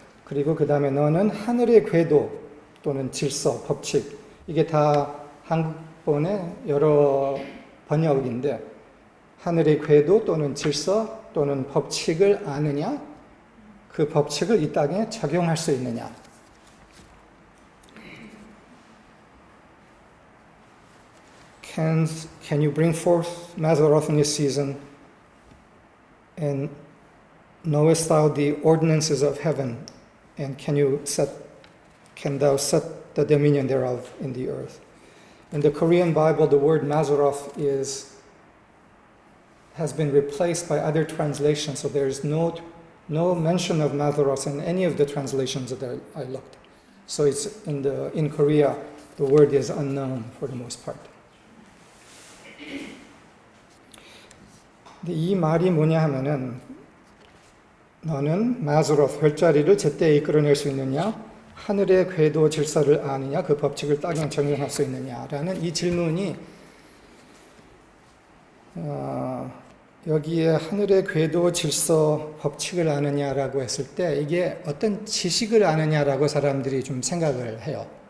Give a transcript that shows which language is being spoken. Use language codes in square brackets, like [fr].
[ko] 그리고 그 다음에 너는 하늘의 궤도 또는 질서, 법칙, 이게 다 한국본의 여러 번역인데 하늘의 궤도 또는 질서 또는 법칙을 아느냐? 그 법칙을 이 땅에 적용할 수 있느냐? [en] Can you bring forth Mazzaroth in this season? And knowest thou the ordinances of heaven? And can thou set the dominion thereof in the earth? In the Korean Bible, the word Mazzaroth has been replaced by other translations, so there is no mention of Mazzaroth in any of the translations that I looked. So it's in Korea, the word is unknown for the most part. [ko] 근데 이 말이 뭐냐 하면은 너는 Mazzaroth 별자리를 제때 이끌어낼 수 있느냐? 하늘의 궤도 질서를 아느냐? 그 법칙을 땅에 적용할 수 있느냐라는 이 질문이 여기에 하늘의 궤도 질서 법칙을 아느냐라고 했을 때 이게 어떤 지식을 아느냐라고 사람들이 좀 생각을 해요.